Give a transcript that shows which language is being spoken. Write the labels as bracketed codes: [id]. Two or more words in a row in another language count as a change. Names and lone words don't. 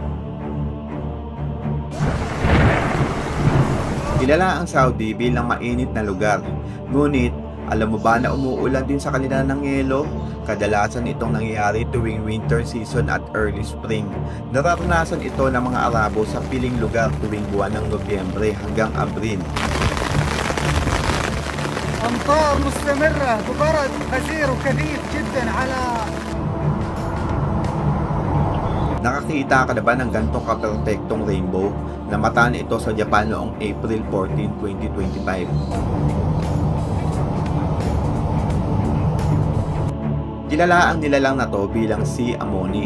[tl] Kilala ang Saudi bilang mainit na lugar. Ngunit, alam mo ba na umuulan din sa kanila ng yelo? Kadalasan itong nangyayari tuwing [en] winter season [tl] at [en] early spring. [tl] Nararanasan ito ng mga Arabo sa piling lugar tuwing buwan ng Nobyembre hanggang Abril. [ar] أمطار مستمرة ببرد غزير وكثيف جدا على. [tl] Nakakita ka na ba ng gantong kaperpektong rainbow? Namataan ito sa Japan noong April 14, 2025. Kilala ang nilalang na to bilang Sea Ammoni.